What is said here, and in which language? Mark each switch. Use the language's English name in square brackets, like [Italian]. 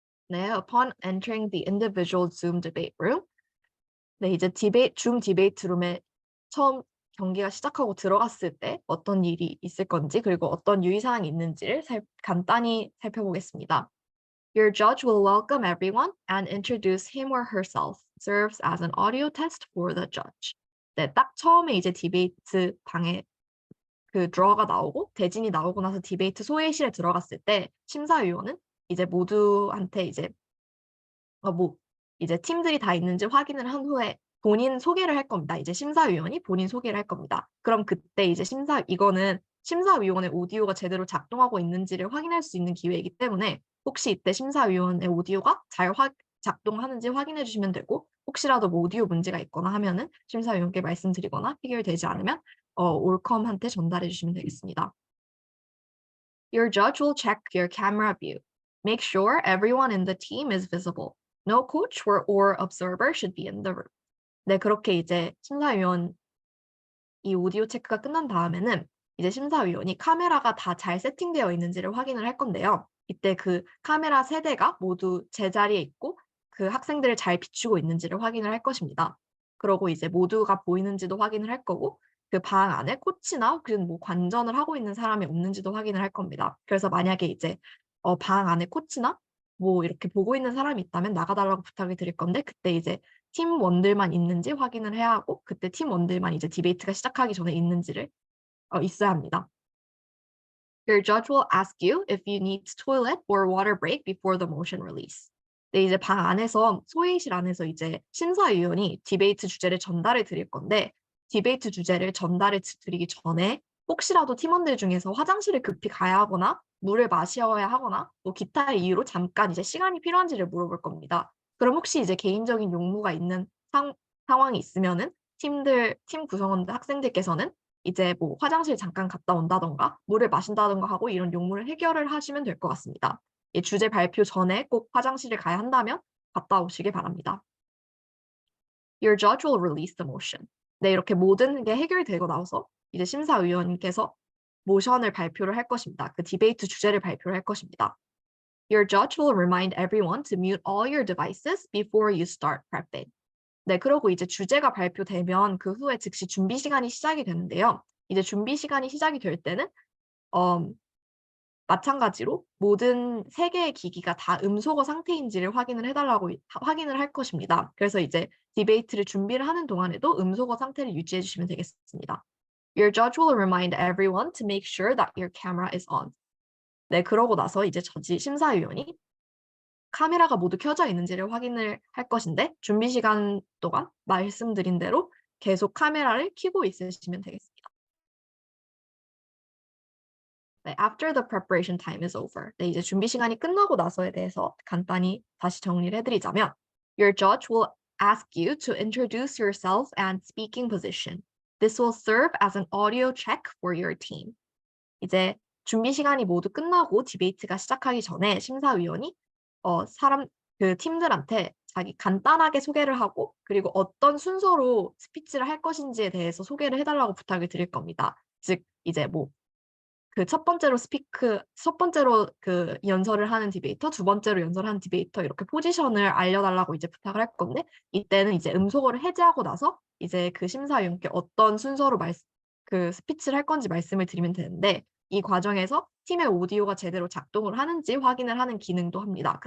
[English] 네, upon entering the individual Zoom debate room. [Korean] 네, 이제 줌 디베이트 룸에 처음 경기가 시작하고 들어갔을 때 어떤 일이 있을 건지 그리고 어떤 유의사항이 있는지를 간단히 살펴보겠습니다. [English] Your judge will welcome everyone and introduce him or herself. Serves as an audio test for the judge. [Korean] 네, 딱 처음에 이제 디베이트 방에 그 드러가 나오고 대진이 나오고 나서 디베이트 소회실에 들어갔을 때 심사위원은 이제 모두한테 이제 이제 팀들이 다 있는지 확인을 한 후에 본인 소개를 할 겁니다. 이제 심사위원이 본인 소개를 할 겁니다. 그럼 그때 이제 이거는 심사위원의 오디오가 제대로 작동하고 있는지를 확인할 수 있는 기회이기 때문에 혹시 이때 심사위원의 오디오가 잘 작동하는지 확인해 주시면 되고 혹시라도 뭐 오디오 문제가 있거나 하면은 심사위원께 말씀드리거나 해결되지 않으면 올컴한테 전달해 주시면 되겠습니다. [English] Your judge will check your camera view. Make sure everyone in the team is visible. No coach or observer should be in the room. [Korean] 네, 그렇게 이제 심사위원 이 오디오 체크가 끝난 다음에는 이제 심사위원이 카메라가 다 잘 세팅되어 있는지를 확인을 할 건데요. 이때 그 카메라 세 대가 모두 제자리에 있고 그 학생들을 잘 비추고 있는지를 확인을 할 것입니다. 그러고 이제 모두가 보이는지도 확인을 할 거고 그 방 안에 코치나 혹은 뭐 관전을 하고 있는 사람이 없는지도 확인을 할 겁니다. 그래서 만약에 이제 방 안에 코치나 뭐 이렇게 보고 있는 사람이 있다면 나가달라고 부탁을 드릴 건데 그때 이제 팀원들만 있는지 확인을 해야 하고 그때 팀원들만 이제 디베이트가 시작하기 전에 있는지를 있어야 합니다. [English] Your judge will ask you if you need toilet or water break before the motion release. [Korean] 네, 이제 방 안에서 소회의실 안에서 이제 심사위원이 디베이트 주제를 전달해 드릴 건데 디베이트 주제를 전달해 드리기 전에 혹시라도 팀원들 중에서 화장실을 급히 가야 하거나 물을 마셔야 하거나 또 기타 이유로 잠깐 이제 시간이 필요한지를 물어볼 겁니다. 그럼 혹시 이제 개인적인 용무가 있는 상황이 있으면은 팀 구성원들 학생들께서는 이제 뭐 화장실 잠깐 갔다 온다던가 물을 마신다던가 하고 이런 용무를 해결을 하시면 될 것 같습니다. 이 주제 발표 전에 꼭 화장실을 가야 한다면 갔다 오시길 바랍니다. [English] Your judge will release the motion. [Korean] 네, 이렇게 모든 게 해결되고 나서 이제 심사위원님께서 모션을 발표를 할 것입니다. 그 디베이트 주제를 발표를 할 것입니다. [English] Your judge will remind everyone to mute all your devices before you start prepping. [Korean] 네, 그러고 이제 주제가 발표되면 그 후에 즉시 준비 시간이 시작이 되는데요. 이제 준비 시간이 시작이 될 때는 마찬가지로 모든 3개의 기기가 다 음소거 상태인지를 확인을 할 것입니다. 그래서 이제 디베이트를 준비를 하는 동안에도 음소거 상태를 유지해 주시면 되겠습니다. [English] Your judge will remind everyone to make sure that your camera is on. [Korean] 네, 그러고 나서 이제 심사위원이 카메라가 모두 켜져 있는지를 확인을 할 것인데 준비 시간 동안 말씀드린 대로 계속 카메라를 켜고 있으시면 되겠습니다. [English] 네, after the preparation time is over. [Korean] 네, 이제 준비 시간이 끝나고 나서에 대해서 간단히 다시 정리를 해드리자면 [English] Your judge will ask you to introduce yourself and speaking position. This will serve as an audio check for your team. [Korean] 이제 준비 시간이 모두 끝나고 디베이트가 시작하기 전에 심사위원이 그 팀들한테 자기 간단하게 소개를 하고 그리고 어떤 순서로 스피치를 할 것인지에 대해서 소개를 해달라고 부탁을 드릴 겁니다. 즉 이제 뭐 그 첫 번째로 그 연설을 하는 디베이터, 두 번째로 연설을 하는 디베이터 이렇게 포지션을 알려달라고 이제 부탁을 할 건데 이때는 이제 음소거를 해제하고 나서 이제 그 심사위원께 어떤 순서로 그 스피치를 할 건지 말씀을 드리면 되는데 이 과정에서 팀의 오디오가 제대로 작동을 하는지 확인을 하는 기능도 합니다.